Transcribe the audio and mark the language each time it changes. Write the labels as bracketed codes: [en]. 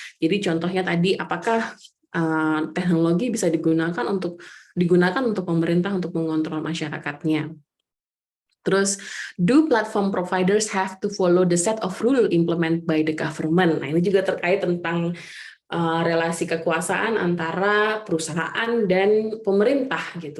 [id] Jadi contohnya tadi, apakah teknologi bisa digunakan untuk pemerintah untuk mengontrol masyarakatnya. [en] Terus, do platform providers have to follow the set of rule implemented by the government? [id] Nah, ini juga terkait tentang relasi kekuasaan antara perusahaan dan pemerintah gitu.